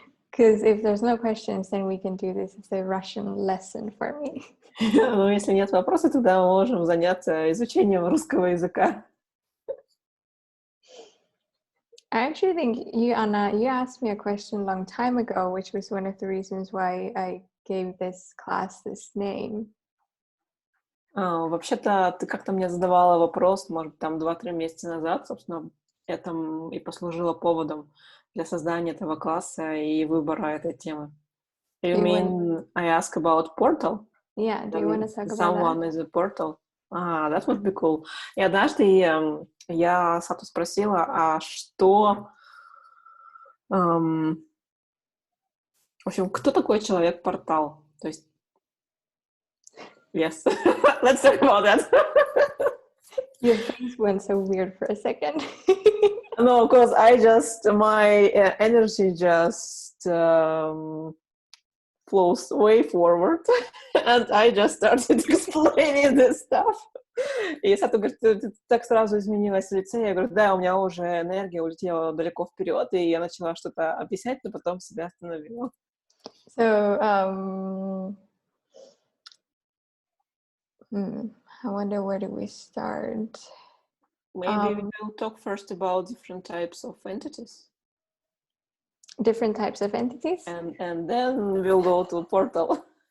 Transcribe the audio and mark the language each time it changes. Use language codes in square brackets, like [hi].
[en] Because if there's no questions, then we can do this as a Russian lesson for me. [ru] Ну, если нет вопросов, тогда мы можем заняться изучением русского языка. [en] I actually think you, Anna, you asked me a question a long time ago, which was one of the reasons why I gave this class this name. [ru] Вообще-то ты как-то мне задавала вопрос, может, там 2-3 месяца назад, собственно, это и послужило поводом для создания этого класса и выбора этой темы. [en] You mean I ask about portal? Yeah, do you want to talk about Someone that? is a portal. That would be cool. [ru] И однажды я Сату спросила, а что... в общем, кто такой человек-портал? То есть... [en] Yes. Let's talk about that. Your face went so weird for a second. No, because my energy just flows way forward, and I just started explaining this stuff. [ru] И Сату говорит: ты так сразу изменилась в лице. Я говорю: да, у меня уже энергия улетела далеко вперед, и я начала что-то объяснять, но потом себя остановила. [en] So, I wonder where do we start? Maybe we will talk first about different types of entities. Different types of entities? And then we'll go to portal.